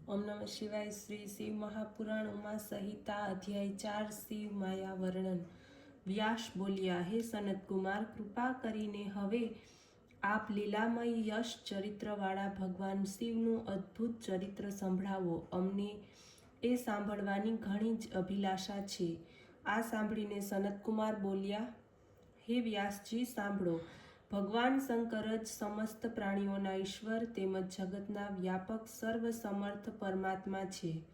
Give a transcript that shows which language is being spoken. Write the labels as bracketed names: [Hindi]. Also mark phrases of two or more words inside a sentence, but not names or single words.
[Sanskrit] ओम नमः शिवाय। श्री शिव महापुराण उमा संहिता अध्याय 4 शिव माया वर्णन। [Gujarati] વ્યાસ બોલિયા, હે સનત કુમાર, કૃપા કરીને હવે આપ લીલામય યશ ચરિત્રવાળા ભગવાન શિવનું અદ્ભુત ચરિત્ર સંભળાવો। અમને એ સાંભળવાની ઘણી જ અભિલાષા છે। આ સાંભળીને સનતકુમાર બોલ્યા, હે વ્યાસજી, સાંભળો। ભગવાન શંકર જ સમસ્ત પ્રાણીઓના ઈશ્વર તેમજ જગતના વ્યાપક સર્વસમર્થ પરમાત્મા છે।